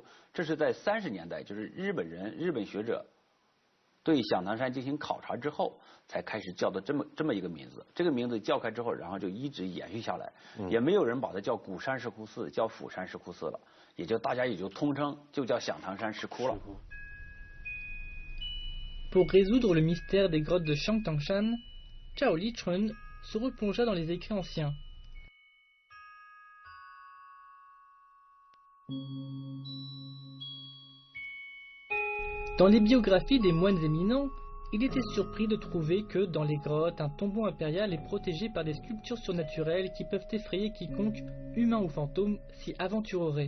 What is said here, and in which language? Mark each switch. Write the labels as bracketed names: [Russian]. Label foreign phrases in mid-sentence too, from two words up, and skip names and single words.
[Chinese] 这是在30年代，就是日本学者对响堂山进行考察之后，才开始叫的这么一个名字。这个名字叫开之后，然后就一直延续下来，也没有人把它叫鼓山石窟寺，叫釜山石窟寺了，大家也就通称就叫响堂山石窟了。 [French] Pour résoudre le mystère des grottes de Chiangtangshan, Zhao Lichun se replongea dans les écrits anciens. Dans les biographies des moines éminents, il était surpris de trouver que, dans les grottes, un tombeau impérial est protégé par des sculptures surnaturelles qui peuvent effrayer quiconque, humain ou fantôme, s'y aventurerait.